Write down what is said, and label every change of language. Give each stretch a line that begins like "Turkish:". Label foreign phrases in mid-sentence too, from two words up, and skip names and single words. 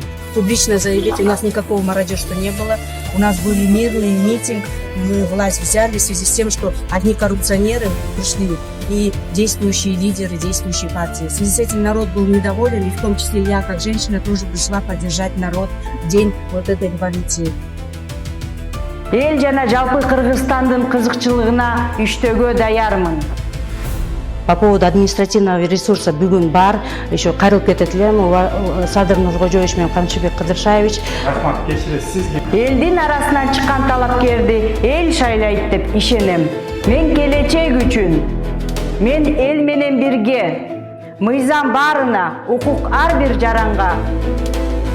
Russian: Публично заявить, у нас никакого мародерства не было. У нас были мирный митинг, мы власть взяли в связи с тем, что одни коррупционеры пришли и действующие лидеры, действующие партии. В связи с этим народ был недоволен, и в том числе я, как женщина, тоже пришла поддержать народ в день вот этой революции.
Kyrgyz: Эл жана жалпы Кыргызстандын кызыкчылыгына иштөөгө даярмын.
Russian: По поводу административного ресурса
Kyrgyz: бүгін бар, еще кайрылып кетет элем, Садыр Нуркожоевич менен Камчыбек Кыдыршаевич. Рахмат, кечиресиз сизге. Элдин арасынан чыккан талапкерди эл шайлайт деп ишенем. Мен келечек үчүн, мен эл менен бирге, мыйзам барына, укук ар бир жаранга